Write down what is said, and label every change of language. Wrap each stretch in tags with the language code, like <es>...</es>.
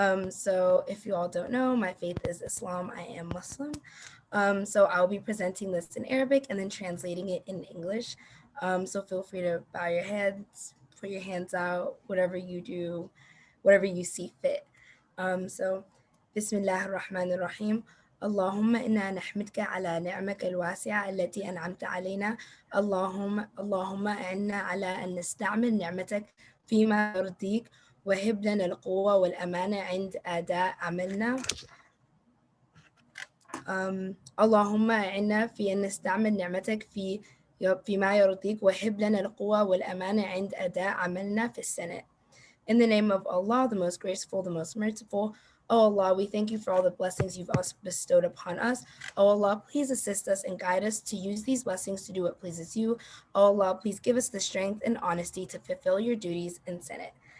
<en>So if you all don't know, my faith is Islam. I am Muslim. So I'll be presenting this in Arabic and then translating it in English. So feel free to bow your heads, put your hands out, whatever you do, whatever you see fit. So</en> <ar>Bismillah ar-Rahman ar-Rahim. اللهم إنا نحمدك على نعمك الواسعة التي أنعمت علينا اللهم أعنا على أن نستعمل نعمتك فيما يرضيك وهب لنا القوة والأمانة عند أداء عملنا اللهم أعنا في أن نستعمل نعمتك فيما يرضيك وهب لنا القوة والأمانة عند أداء عملنا في السنة.</ar> <en>In the name of Allah, the most graceful, the most merciful. O Allah, we thank you for all the blessings you've bestowed upon us. O Allah, please assist us and guide us to use these blessings to do what pleases you. O Allah, please give us the strength and honesty to fulfill your duties in Senate.</en>